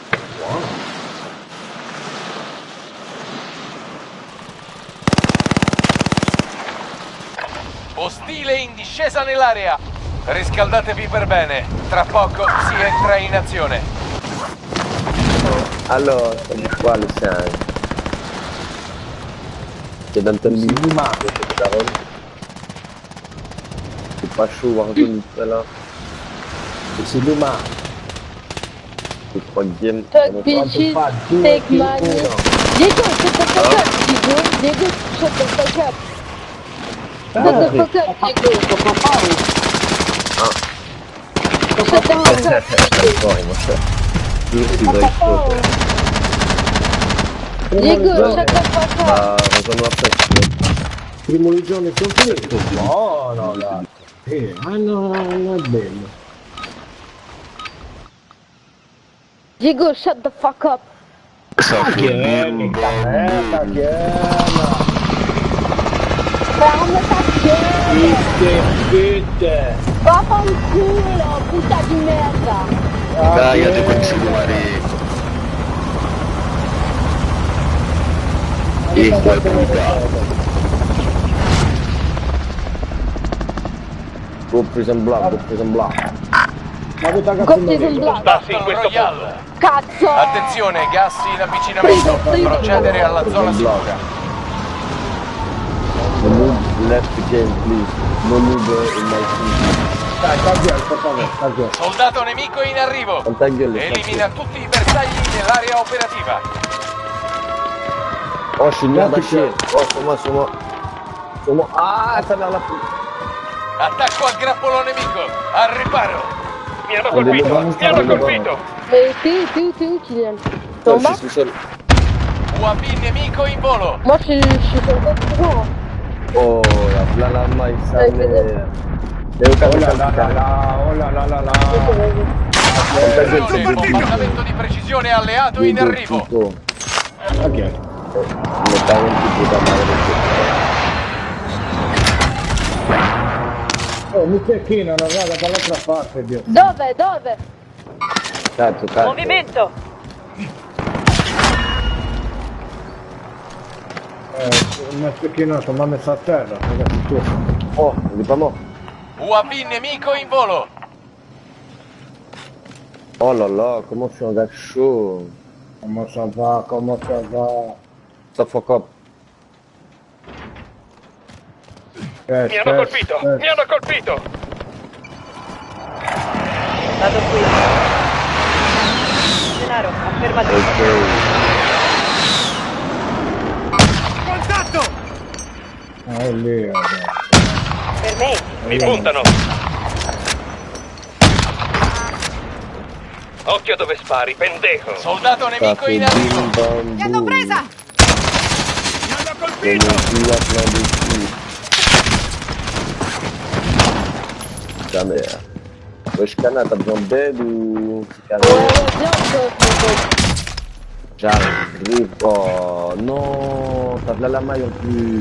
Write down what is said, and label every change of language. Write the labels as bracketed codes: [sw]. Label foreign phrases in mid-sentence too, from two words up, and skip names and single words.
[it] Ostile in discesa nell'area. Riscaldatevi per bene. Tra poco si entra in azione. Allora, quali sei? [fr] T'es dans ton lit. C'est pas chaud, Warzone, là. C'est Luma. C'est 3 games. [en] Talk bitches, take money. Diego, shut the fuck up, Diego. Diego, shut the fuck up. Shut the fuck up, Diego. Shut the fuck up. Diego, shut the fuck up. [fr] Warzone après. [it] Primo giorno è completo. No, no, no. No, è bello. [en] Diego, shut the fuck up. [it] Che [fr] Ferme ta gueule. [it] putte. Vaffanculo, puta di merda. Dai, devo continuare. [es] Hijo de puta. [en] Go prison block, go prison block. [it] Ma che sta [en] Go prison block. Battle Royale. [it] Cazzo. Attenzione, gas in avvicinamento. Procedere alla zona sicura. [en] No move left game, please. No move in my team. [it] Dai, sta via. Soldato nemico in arrivo. [fr] Quanta gueule, [it] Elimina tutti i bersagli nell'area operativa. [fr] Oh, je suis une merde à chier. Oh, sur moi. Sur moi. Ah, ça merde la puta. [it] Attacco al grappolo nemico. Al riparo. Mi hanno colpito. [fr] Mais t'es où, Kylian? T'es en Je bas? suis tout seul. [it] UAV nemico in volo. [fr] Moi, je suis sur le bas toujours. Oh, la la maille, ça Avec mais... les [it] Devo [fr] Oh [it] capire [fr] là [it] il [fr] là là là, oh là là là là. [it] Attenzione, bombardamento di precisione alleato in arrivo. tutto. Ok. Mi cago in [es] puta madre. [it] Oh, mi cecchinano, guarda, dall'altra parte, Dio. Dove? Cazzo. Movimento. Mi ha cecchinato, mi ha messo a terra, ragazzi, tu. [fr] Oh, il est pas mort. [it] UAV nemico in volo. [fr] Oh là là, comment je suis un gars chaud. Comment ça va? Ça [en] fuck up. [it] Mi hanno colpito. Vado qui. Denaro, affermati. Ok. Contatto! Ah, è lì, ragazzi. Per me. Mi puntano. Occhio dove spari, pendejo. Soldato nemico in arrivo. Mi hanno presa! Mi hanno Come colpito! [fr] qui la clandestine. Ta mère. Wesh Kana, t'as besoin d'aide ou... Ouais, viens, J'arrive. Oh non, t'as de la maille en plus.